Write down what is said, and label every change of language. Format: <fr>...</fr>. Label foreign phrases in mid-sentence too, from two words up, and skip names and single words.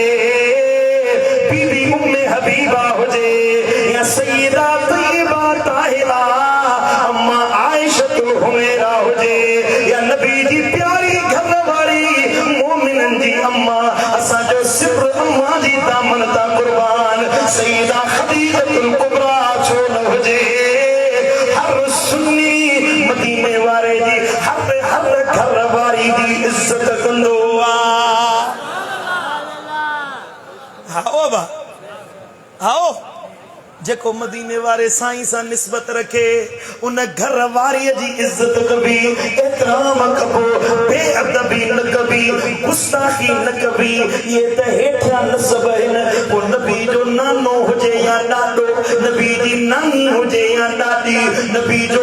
<sd>बीबी उम्मे हबीबा हुजे या सय्यदा तय्यबा ताहिरा अम्मा आयशतुल हुमैरा हुजे या नबी जी प्यारी घर वारी मोमिनन जी अम्मा असांजो सिर अम्मा जी दामन ता कुर्बान सय्यदा खदीजतुल कुबरा छो न हुजे हर सुन्नी मदीने वारे जी हर घर वारी जी इज्जत कंदो आओ बा आओ जेको मदीने वारे साईं सां निस्बत रखे उन घर वारीअ जी इज्जत कबी एतराम कबो बेअदबी न कबी गुस्ताखी न कबी ये त हेठिया नसब आहिनि पोइ नबी जो नानो हुजे या ॾाॾो नबी जी नानी हुजे या ॾाॾी नबी जो</sd>